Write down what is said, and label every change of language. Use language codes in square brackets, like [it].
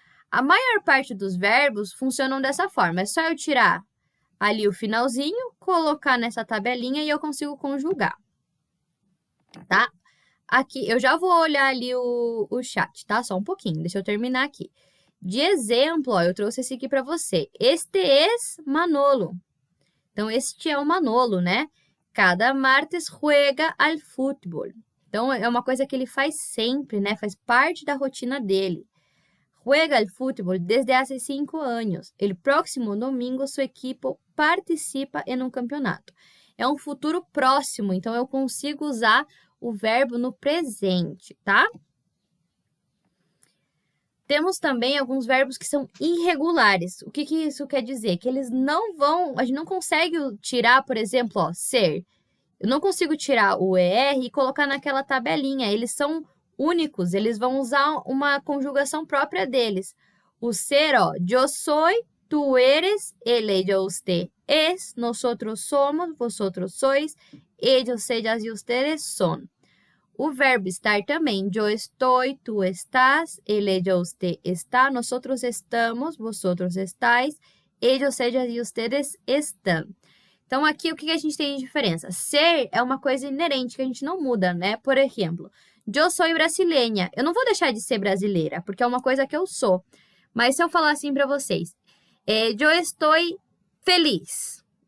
[pt] A maior parte dos verbos funcionam dessa forma, é só eu tirar ali o finalzinho, colocar nessa tabelinha e eu consigo conjugar, tá? Aqui, eu já vou olhar ali o chat, tá? Só um pouquinho, deixa eu terminar aqui. De exemplo, ó, eu trouxe esse aqui para você. [es] Este es Manolo. [pt] Então, este é o Manolo, né? [es] Cada martes juega al fútbol. [pt] Então, é uma coisa que ele faz sempre, né? Faz parte da rotina dele. [es] Juega al fútbol desde hace 5 anos. El próximo domingo, su equipo participa [pt] em um campeonato. É um futuro próximo, então eu consigo usar o verbo no presente, tá? Temos também alguns verbos que são irregulares. O que isso quer dizer? Que eles não vão... A gente não consegue tirar, por exemplo, ó, ser. Eu não consigo tirar o ER e colocar naquela tabelinha. Eles são únicos, eles vão usar uma conjugação própria deles. O ser, ó, [es] yo soy, tú eres, él, ella, usted es, nosotros somos, vosotros sois, ellos, ellas y ustedes son. [pt] O verbo estar também, [es] yo estoy, tú estás, él, ella, usted está, nosotros estamos, vosotros estáis, ellos, ellas y ustedes están. [pt] Então, aqui, o que a gente tem de diferença? Ser é uma coisa inerente que a gente não muda, né? Por exemplo, eu sou brasileira. Eu não vou deixar de ser brasileira, porque é uma coisa que eu sou. Mas se eu falar assim para vocês, eu estou feliz.